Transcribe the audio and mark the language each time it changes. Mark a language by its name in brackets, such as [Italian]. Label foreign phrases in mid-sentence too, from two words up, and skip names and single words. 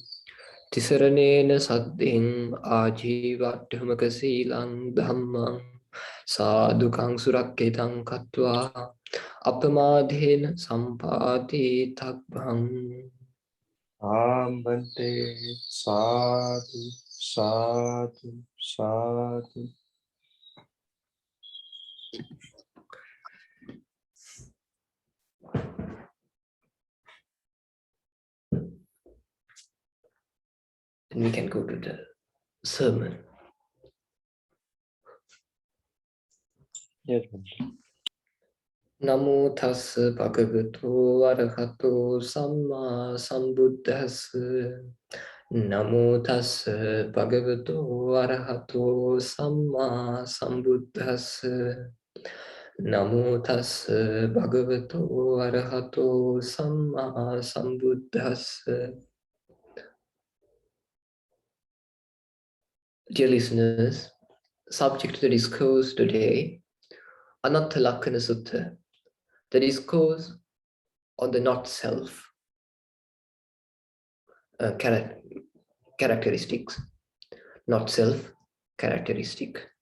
[Pali] Tisaranena saddhiṃ ājīvaṭṭhamaka sīlaṃ dhammam sādhukaṃ surakkhitam kattvā apamādhena sampāti tabbhaṃ. Aham bhante. Sadhu, sadhu, sadhu. [English] Then we can go to the sermon. Yes, Bhante. [Pali] Namo tassa bhagavato arahato samma sambuddhassa. Namo tassa bhagavato arahato samma sambuddhassa. Namo tassa bhagavato arahato samma sambuddhassa. [English] Dear listeners, subject to the discourse today, Anattalakkhana Sutta, the discourse on the not self characteristics, not self characteristic.